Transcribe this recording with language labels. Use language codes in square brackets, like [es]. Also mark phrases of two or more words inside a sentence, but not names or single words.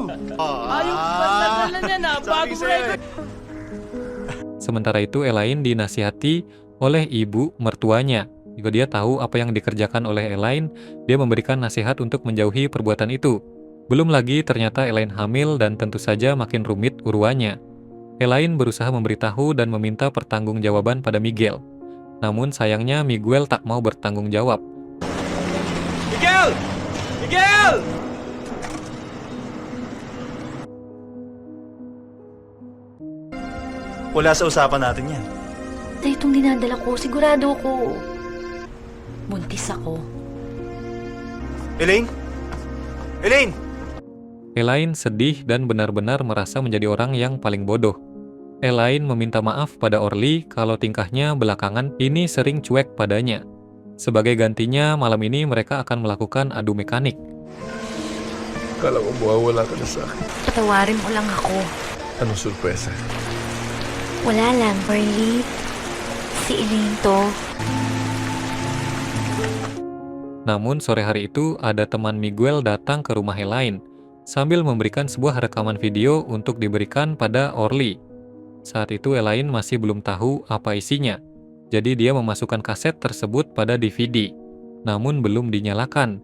[tl] Yung patagalan niya na, bagong record. [id] Sementara itu Elaine dinasihati oleh ibu mertuanya. Jika dia tahu apa yang dikerjakan oleh Elaine, dia memberikan nasihat untuk menjauhi perbuatan itu. Belum lagi ternyata Elaine hamil dan tentu saja makin rumit uruannya. Elaine berusaha memberitahu dan meminta pertanggungjawaban pada Miguel. Namun sayangnya Miguel tak mau bertanggung jawab. [tl] Miguel! Miguel! Wala sa usapan natin yan. Na itong dinadala ko, sigurado ko. Buntis ako. Elaine? Elaine! [id] Elaine sedih dan benar-benar merasa menjadi orang yang paling bodoh. Elaine meminta maaf pada Orly kalau tingkahnya belakangan ini sering cuek padanya. Sebagai gantinya, malam ini mereka akan melakukan adu mekanik. [tl] Kala ko mawawala ka na sa akin. Patawarin mo lang ako. Anong surpresa? Wala lang, Orly. Si Elaine to. [id] Namun sore hari itu ada teman Miguel datang ke rumah Elaine sambil memberikan sebuah rekaman video untuk diberikan pada Orly. Saat itu Elaine masih belum tahu apa isinya, jadi dia memasukkan kaset tersebut pada DVD, namun belum dinyalakan.